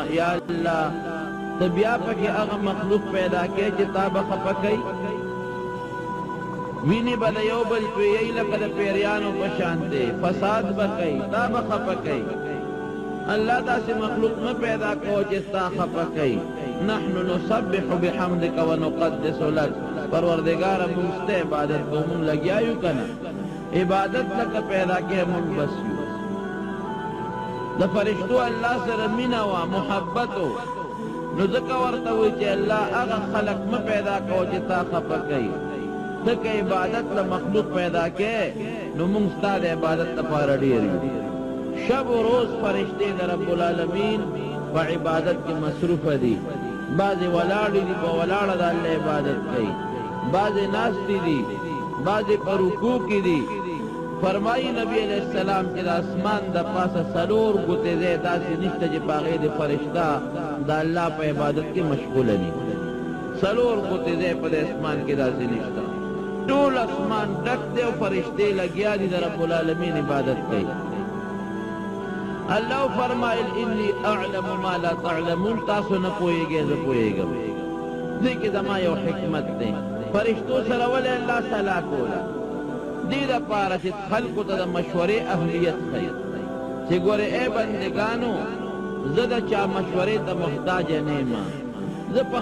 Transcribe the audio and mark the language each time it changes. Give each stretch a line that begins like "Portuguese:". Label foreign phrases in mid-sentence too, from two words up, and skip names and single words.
Pashto: یا الله ته بیا پکې هغه مخلوق پیدا کړې چې تا به خفه کوي وینې به د یو بل تویوي لکه د پیریانو په شان دی فساد به کوي تا به خفه کوي. الله داسې مخلوق مه پیدا کوه چې ستا خفه کوي.
Arabic: نحن نسبح بحمدک ونقدس لک.
Pashto: پروردگار موږ ستا عبادت کوو موږ لګیا یو که نه عبادت لکه پیدا کې موږ بس یو. د فرشتو الله سره مینه وه محبت و نو ځکه ورته وایي چې الله هغه خلق مه پیدا کوه چې تا خفه کوي. ته که عبادت له مخلوق پیدا کې نو موږ ستا د عبادت لپاره ډېر یو. شب و روز فرشتې د رب العالمین په عبادت کې مصروفه دي. بعضې ولاړې دي په ولاړه د الله عبادت کوي بعضې ناستې دي بعضې په رکوع کې دي. فرمایي نبی علیہ السلام چې د اسمان د پاسه 4 ګوتې ځای داسې نشته چې په هغې د فرشته د الله په عبادت کې مشغوله دي. سلور غوتې دی په دې اسمان کې داسې نشته ټول اسمان ډک دی او فرشتې لګیا دي د رب العالمین عبادت کوي الله فرمایل
Arabic: انی اعلم ما لا تعلمون
Pashto: تاسو نه پوهیږئ زه پوهیږم دې کې زما یو حکمت دی فرشتو سره ولې الله صلاح کوله دې دپاره چې خلکو ته د مشورې اهمیت ښیي چې ګورې ای بندګانو زه د چا مشورې ته محتاجه نه یم زه په